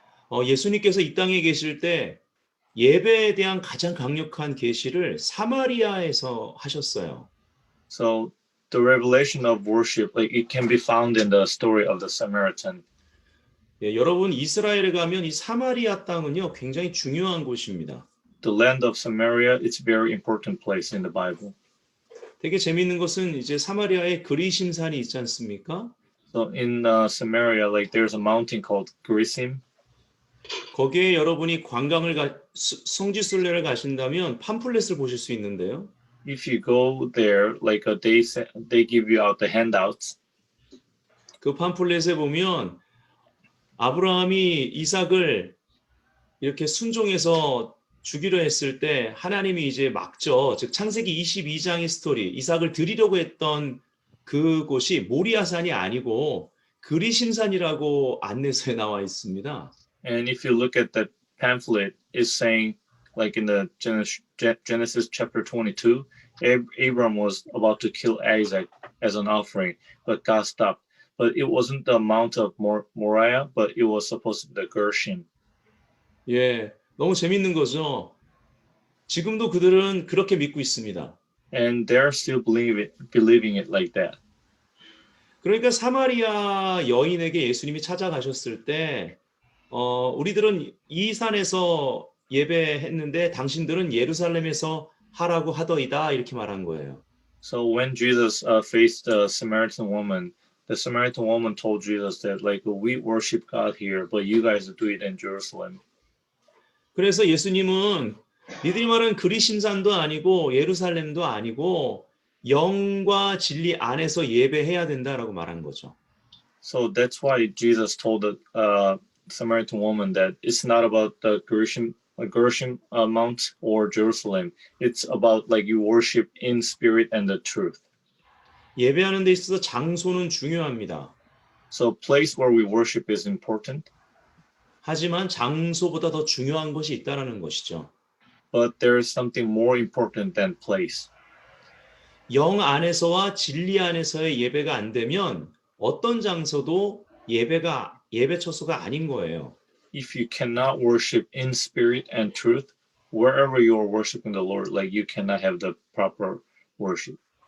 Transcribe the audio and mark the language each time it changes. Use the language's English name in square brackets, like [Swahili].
[Korean] 예수님께서 이 땅에 계실 때 예배에 대한 가장 강력한 계시를 사마리아에서 하셨어요. [English] So the revelation of worship, like it can be found in the story of the Samaritan. [Korean] 예, 여러분 이스라엘에 가면 이 사마리아 땅은요 굉장히 중요한 곳입니다. [English] The land of Samaria, it's a very important place in the Bible. [Korean] 되게 재미있는 것은 이제 사마리아에 그리심산이 있지 않습니까? [English] So in Samaria, like there's a mountain called Gerizim. [Korean] 거기에 여러분이 성지순례를 가신다면 팜플렛을 보실 수 있는데요. [English] If you go there, like they give you out the handouts. [Korean] 그 팜플렛에 보면 아브라함이 이삭을 이렇게 순종해서 주기로 했을 때 하나님이 이제 막죠. 즉 창세기 22장의 스토리, 이삭을 드리려고 했던 그곳이 모리아산이 아니고 그리심산이라고 안내서에 나와 있습니다. [English] And if you look at the pamphlet, it's saying, like in the Genesis chapter 22, Abram was about to kill Isaac as an offering, but God stopped. But it wasn't the Mount of Moriah, but it was supposed to be the Gershom. [Korean] 예, 너무 재밌는 거죠. 지금도 그들은 그렇게 믿고 있습니다. [English] And they're still believing it like that. [Korean] 그러니까 사마리아 여인에게 예수님이 찾아가셨을 때 우리들은 이 산에서 예배했는데 당신들은 예루살렘에서 하라고 하더이다 이렇게 말한 거예요. [English] So when Jesus faced the Samaritan woman told Jesus that like we worship God here, but you guys do it in Jerusalem. [Korean] 그래서 예수님은 니들이 말하는 그리심산도 아니고 예루살렘도 아니고 영과 진리 안에서 예배해야 된다라고 말한 거죠. [English] So that's why Jesus told the Samaritan woman that it's not about the like Gershom Mount or Jerusalem. It's about like you worship in spirit and the truth. [Korean] 예배하는 데 있어서 장소는 중요합니다. [English] So place where we worship is important, [Korean] 하지만 장소보다 더 중요한 것이 있다라는 것이죠. [English] but there is something more important than place. [Korean] 영 안에서와 진리 안에서의 예배가 안 되면 어떤 장소도 예배 처소가 아닌 거예요. [English] If you cannot worship in spirit and truth, wherever you are worshiping the Lord, like you cannot have the proper worship.